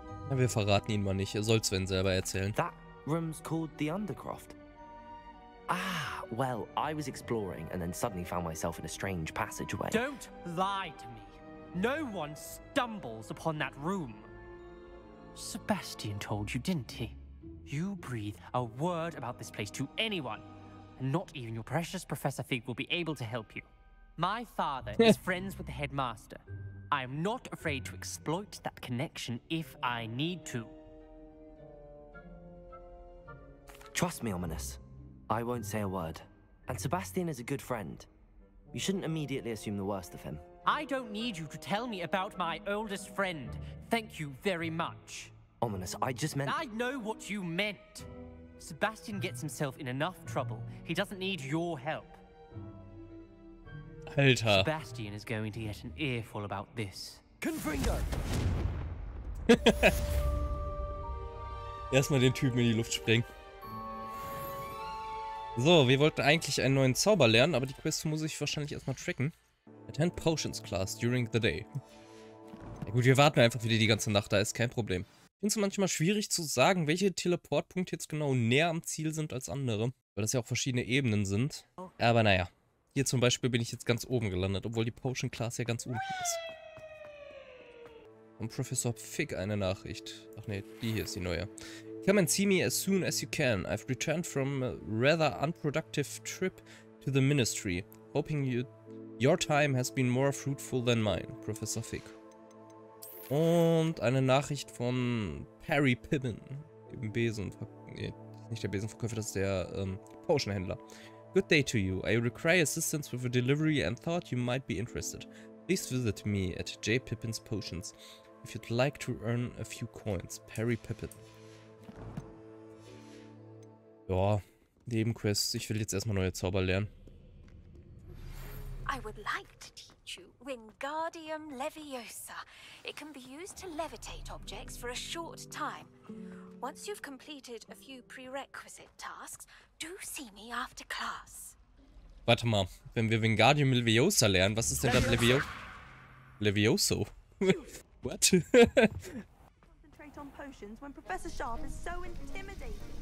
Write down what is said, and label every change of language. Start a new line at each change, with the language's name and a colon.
German: Ja, wir verraten ihn mal nicht. Er soll Sven selber erzählen.
English: That room's called the Undercroft. Ah, well, I was exploring and then suddenly found myself in a strange passageway. Don't lie to me. No one stumbles upon that room. Sebastian told you, didn't he? You breathe a word about this place to anyone, and not even your precious Professor Fig will be able to help you. My father is friends with the headmaster. I am not afraid to exploit that connection if I need to. Trust me, Ominous. I won't say a word. And Sebastian is a good friend. You shouldn't immediately assume the worst of him. I don't need you to tell me about my oldest friend. Thank you very much. Ominous, I just meant... I know what you meant. Sebastian gets himself in enough trouble. He doesn't need your help.
German: Alter.
English: Sebastian is going to get an earful about this. Confringo!
German: Erstmal den Typen in die Luft sprengen. So, wir wollten eigentlich einen neuen Zauber lernen, aber die Quest muss ich wahrscheinlich erstmal tracken.
English: Attend Potions Class during the day.
German: Ja gut, wir warten einfach wieder die ganze Nacht, da ist kein Problem. Ich finde es manchmal schwierig zu sagen, welche Teleportpunkte jetzt genau näher am Ziel sind als andere. Weil das ja auch verschiedene Ebenen sind. Aber naja. Hier zum Beispiel bin ich jetzt ganz oben gelandet, obwohl die Potion Class ja ganz unten ist. Von Professor Fig eine Nachricht. Ach ne, die hier ist die neue.
English: Come and see me as soon as you can. I've returned from a rather unproductive trip to the ministry. Hoping your time has been more fruitful than mine. Professor Fig.
German: Und eine Nachricht von Perry Pippin. Dem nee, nicht der Besenverkäufer, das ist der Potionhändler.
English: Good day to you. I require assistance with a delivery and thought you might be interested. Please visit me at J. Pippin's Potions if you'd like to earn a few coins. Perry Pippin.
German: Ja, Nebenquests. Ich will jetzt erstmal neue Zauber lernen.
English: I would like to teach you Wingardium Leviosa. It can be used to levitate objects for a short time. Once you've completed a few prerequisite tasks, do see me after class.
German: Warte mal, wenn wir Wingardium Leviosa lernen, was ist denn das Levioso?
English: What? Concentrate on potions when Professor Sharp is so intimidating.